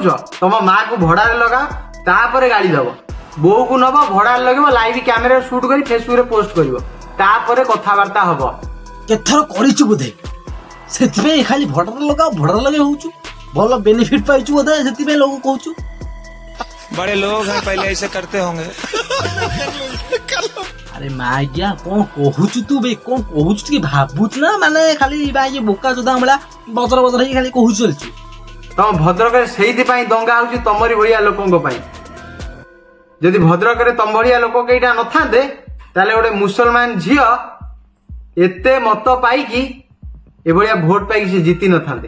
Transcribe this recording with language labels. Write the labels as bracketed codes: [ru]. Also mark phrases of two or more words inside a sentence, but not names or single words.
[or] ତମ ମାକୁ ଭଡାରେ ଲଗାଅ, ତାପରେ ଗାଳି ଦବ। ବୋଉକୁ ନବ, ଭଡାରେ ଲଗେଇବ, ଲାଇଭ କ୍ୟାମେରାରେ ସୁଟ କରି ଫେସବୁକରେ ପୋଷ୍ଟ କରିବ, ତାପରେ କଥାବାର୍ତ୍ତା ହବ। କେଥର କରିଛୁ ବୋଧେ, ସେଥିପାଇଁ ଖାଲି ଭଡାରେ ଲଗାଅ ଭଡାରେ ଲଗେଇ ହଉଛୁ, ଭଲ ବେନିଫିଟ ପାଇଛୁ ବୋଧେ, ସେଥିପାଇଁ ଲୋକ କହୁଛୁ। [hi] बड़े लोग हैं, पहले ऐसे करते होंगे। [or] ଆରେ ମା ଆଜ୍ଞା କଣ କହୁଛୁ ତୁ ବେ, କଣ କହୁଛୁ ଟିକେ ଭାବୁଛୁ ନା, ମାନେ ଖାଲି ଇଏ ବୋକା ଚୋଦା ଭଳିଆ ବଜର ବଜର ହେଇକି ଖାଲି କହୁଛୁ ଚାଲିଛୁ। ତମ ଭଦ୍ରକରେ ସେଇଥିପାଇଁ ଦଙ୍ଗା ହଉଛି ତମରି ଭଳିଆ ଲୋକଙ୍କ ପାଇଁ। ଯଦି ଭଦ୍ରକରେ ତମ ଭଳିଆ ଲୋକ କେଇଟା ନଥାନ୍ତେ, ତାହେଲେ ଗୋଟେ ମୁସଲମାନ ଝିଅ ଏତେ ମତ ପାଇକି, ଏଭଳିଆ ଭୋଟ ପାଇକି ସେ ଜିତି ନଥାନ୍ତେ।